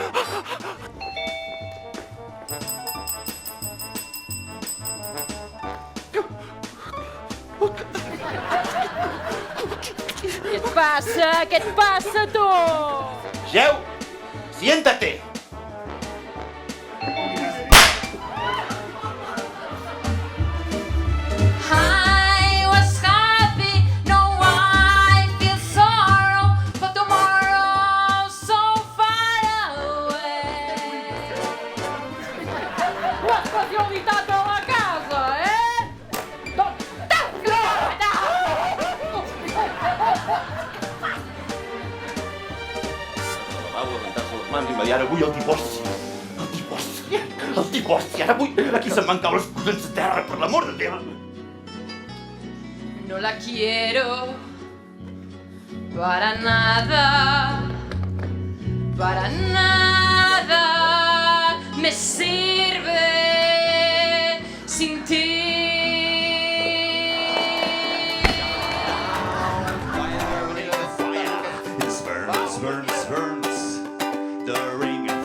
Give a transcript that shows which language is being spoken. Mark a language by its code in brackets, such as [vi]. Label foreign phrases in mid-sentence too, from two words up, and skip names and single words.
[ca] Què et passa? Què et passa, tu? [es] Geu, siéntate. [en] I was happy, now I feel sorrow, but tomorrow's so far away. [ca] Responsabilitat a la casa, eh? Va levantar-se les mans immediat. Avui el divorci. El divorci. Ara vull... Aquí se'n van caure els collons de terra, per l'amor de Déu. [es] No la quiero para nada, me sirve sin ti. [en] It burns, burns, burns. The rain